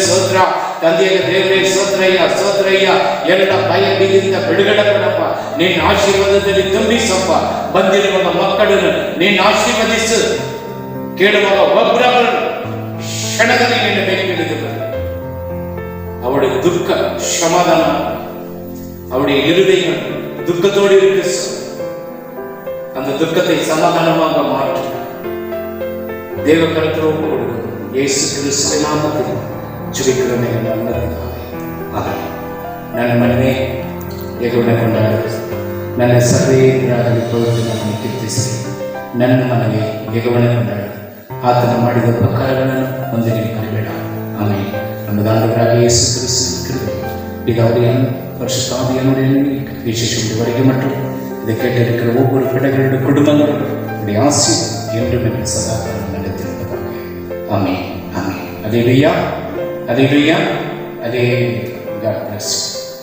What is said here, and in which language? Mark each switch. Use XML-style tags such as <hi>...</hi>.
<kn>ಸ್ತೋತ್ರ ತಂದೆಯ ದೇವರೇ. ಸ್ತೋತ್ರಯ್ಯ, ಸ್ತೋತ್ರಯ್ಯ. ಎಲ್ಲ ಭಯ ಬೀದಿಯಿಂದ ಬಿಡುಗಡೆ ಕೊಡಪ್ಪ, ನಿನ್ನ ಆಶೀರ್ವಾದದಲ್ಲಿ ತುಂಬಿಸಪ್ಪ. ಬಂದಿರುವಾಗ ಮಕ್ಕಳನ್ನು ನೀನು ಆಶೀರ್ವದಿಸು. ಕೇಳುವಾಗ ಒಬ್ಬರೊಬ್ಬರು ಕ್ಷಣದಲ್ಲಿ ನಿನ್ನ ಮೇಲೆ ಹಿಡಿದು ಬರಲಿ.</kn> <ta>அவருடைய துக்க சமாதானம், அவருடைய இருதயம் துக்கத்தோடு இருக்கு. அந்த துக்கத்தை சமாதானமாக மாற்று தேவ கரத்தில் ஒப்பு கொடுக்கிறோம். இயேசு கிறிஸ்துவின் நாமத்தில் ஜெபிக்கிறோம் எங்கள் நல்ல பிதாவே. ஆமென்.</ta> <kn>ನನ್ನ ಮನವೇ ಯೆಹೋವನ ಕೊಂಡಾಡು, ನನ್ನ ಸರ್ವೇಂದ್ರಿಯಗಳಲ್ಲಿ ಪ್ರವೃತ್ತಿ ನಮ್ಮನ್ನು ಕೀರ್ತಿಸಿ. ನನ್ನ ಮನವೇ ಯೆಹೋವನ ಕೊಂಡಾಡು, ಆತನ ಮಾಡಿದ ಉಪಕಾರಗಳನ್ನು ಒಂದೇ ಮರಿಬೇಡ. ಆಮೆನ್. ನಮ್ಮ ದಾಂಡವರಾಗಿ ಯೇಸು ಕ್ರಿಸ್ತನ ಕೃಪೆ</kn> <ta>பிதாவையும் பரிசுத்தாவியானுடைய விசேஷம் மற்றும் இதை கேட்டிருக்கிற ஒவ்வொரு பிள்ளைகளுடைய குடும்பங்களும் உடைய ஆசீர்வாதம் என்றும் என்று சதாகாலம் நடத்திருப்பதாக. ஆமென், ஆமென். அல்லேலூயா, அல்லேலூயா, அல்லேலூயா.</ta> <en>God bless you.</en>